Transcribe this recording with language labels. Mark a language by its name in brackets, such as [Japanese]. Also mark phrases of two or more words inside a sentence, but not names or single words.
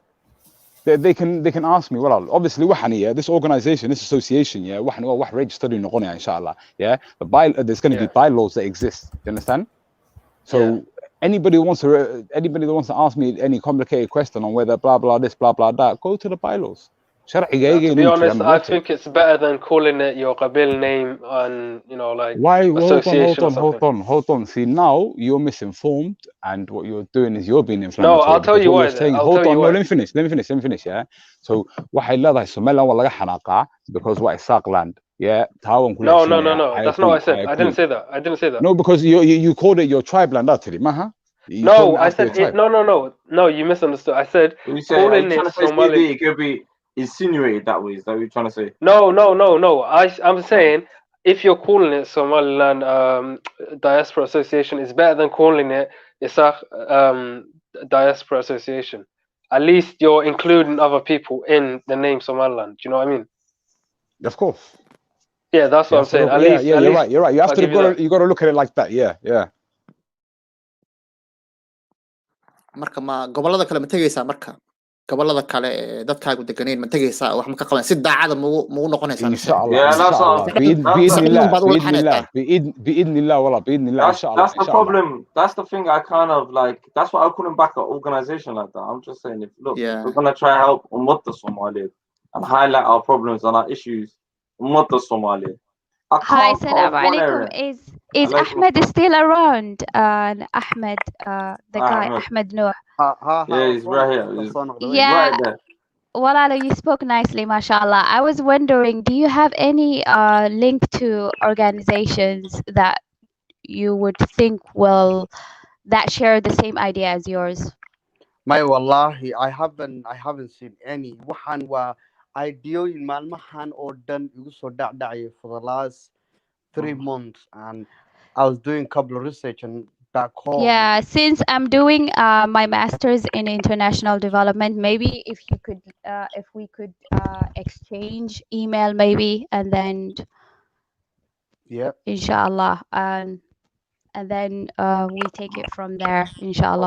[English] They can ask me well obviously this organization this association what registered inshallah there's going to be bylaws that exist you understand so anybody who wants to ask me any complicated question on whether blah blah this blah blah that go to the bylaws to be honest I think it's better than calling it your qabil name and why hold on see now you're misinformed and what you're doing is you're being inflammatory. No, I'll tell you why. Let me finish yeah so [Somali] waxay leedahay Somaliland waa laga xanaaqa [English] because what is Saaq land no that's not what I said I didn't say that no because you called it your tribe land actually no I said no you misunderstood I said calling it Somali it could be insinuated that way. Is that what you're trying to say? No. I'm saying if you're calling it Somaliland Diaspora Association, it's better than calling it Isaac Diaspora Association. At least you're including other people in the name Somaliland. Do you know what I mean? Of course. Yeah, that's what I'm saying. At least, you're right. You have you got to look at it like that. Yeah. [Somali] Marka ma gobolada kale ma tagaysaa marka gobolada kale dadkaagu deganeen ma tagaysaa wax ma ka qaban si daacada ma u noqonaysaa [Arabic] insha Allah biidnillah wala biidnillah insha Allah [English] that's the problem that's the thing I kind of like that's why I couldn't back an organization like that I'm just saying if we're going to try to help Ummat Somali and highlight our problems and our issues Ummat Somali Hi, salam alaikum. Is Ahmed still around? Ahmed, the guy, Ahmed Noor. Yeah, he's right here. He's Yeah. right there. Walala, you spoke nicely, mashallah. I was wondering, do you have any link to organizations that you would think that share the same idea as yours? My wallahi, I haven't seen any. [Somali] Waxaan waa ideooyin maalmahan oo dhan igu soo dhacdhacaya [English] for the last 3 months, and I was doing a couple of research and back home. Yeah, since I'm doing my master's in international development, maybe if we could exchange email maybe, and then inshallah, and then we take it from there, inshallah.